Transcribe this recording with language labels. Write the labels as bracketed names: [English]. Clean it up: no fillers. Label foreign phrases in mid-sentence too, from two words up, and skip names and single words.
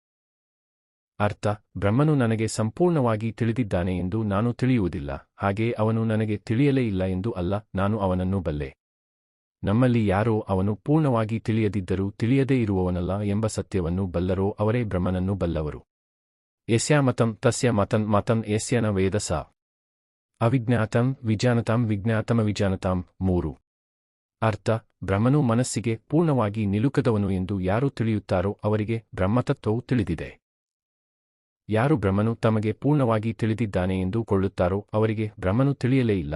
[Kannada] ಅರ್ಥ ಬ್ರಹ್ಮನು ನನಗೆ ಸಂಪೂರ್ಣವಾಗಿ ತಿಳಿದಿದ್ದಾನೆ ಎಂದು ನಾನು ತಿಳಿಯುವುದಿಲ್ಲ, ಹಾಗೆಯೇ ಅವನು ನನಗೆ ತಿಳಿಯಲೇ ಇಲ್ಲ ಎಂದು ಅಲ್ಲ, ನಾನು ಅವನನ್ನು ಬಲ್ಲೆ. ನಮ್ಮಲ್ಲಿ ಯಾರೋ ಅವನು ಪೂರ್ಣವಾಗಿ ತಿಳಿಯದಿದ್ದರೂ ತಿಳಿಯದೇ ಇರುವವನಲ್ಲ ಎಂಬ ಸತ್ಯವನ್ನು ಬಲ್ಲರೋ ಅವರೇ ಬ್ರಹ್ಮನನ್ನು ಬಲ್ಲವರು. [Sanskrit] ಯಸ್ಯ ಮತಂ ತಸ್ಯ ಮತಂ ಮತಂ ಯಸ್ಯ ನ ವೇದ ಸ ಅವಿಜ್ಞಾತಂ ವಿಜಾನತಾಂ ವಿಜ್ಞಾತಮವಿಜಾನತಾಂ. 3. [Kannada] ಅರ್ಥ ಬ್ರಹ್ಮನು ಮನಸ್ಸಿಗೆ ಪೂರ್ಣವಾಗಿ ನಿಲುಕದವನು ಎಂದು ಯಾರು ತಿಳಿಯುತ್ತಾರೋ ಅವರಿಗೆ ಬ್ರಹ್ಮತತ್ವವು ತಿಳಿದಿದೆ. ಯಾರು ಬ್ರಹ್ಮನು ತಮಗೆ ಪೂರ್ಣವಾಗಿ ತಿಳಿದಿದ್ದಾನೆ ಎಂದು ಕೊಳ್ಳುತ್ತಾರೋ ಅವರಿಗೆ ಬ್ರಹ್ಮನು ತಿಳಿಯಲೇ ಇಲ್ಲ.